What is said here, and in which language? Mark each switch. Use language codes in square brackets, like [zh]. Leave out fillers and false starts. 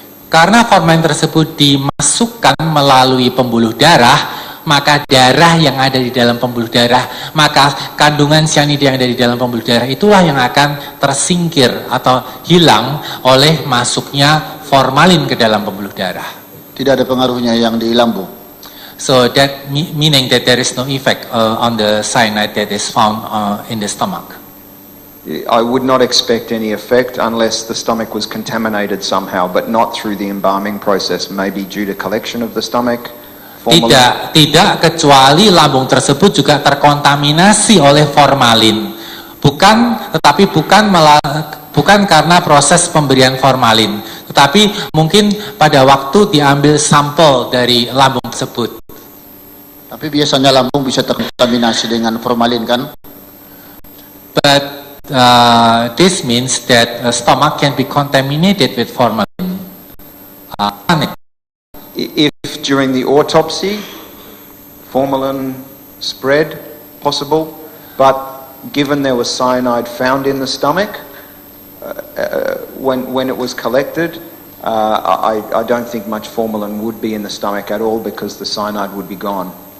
[id] Karena formalin tersebut dimasukkan melalui pembuluh darah, maka darah yang ada di dalam pembuluh darah, maka kandungan sianida yang ada di dalam pembuluh darah itulah yang akan tersingkir atau hilang oleh masuknya formalin ke dalam pembuluh darah. Tidak ada pengaruhnya yang di lambung. [en] So that meaning that there is no effect on the cyanide that is found in the stomach. I would not expect any effect unless the stomach was contaminated somehow, but not through the embalming process, maybe due to collection of the stomach. [id] Tidak kecuali lambung tersebut juga terkontaminasi oleh formalin. Tetapi bukan karena proses pemberian formalin, tetapi mungkin pada waktu diambil sampel dari lambung tersebut. Tapi biasanya lambung bisa terkontaminasi dengan formalin kan? [en] But this means that stomach can be contaminated with formalin. If during the autopsy formalin spread, possible, but given there was cyanide found in the stomach when it was collected, I don't think much formalin would be in the stomach at all because the cyanide would be gone.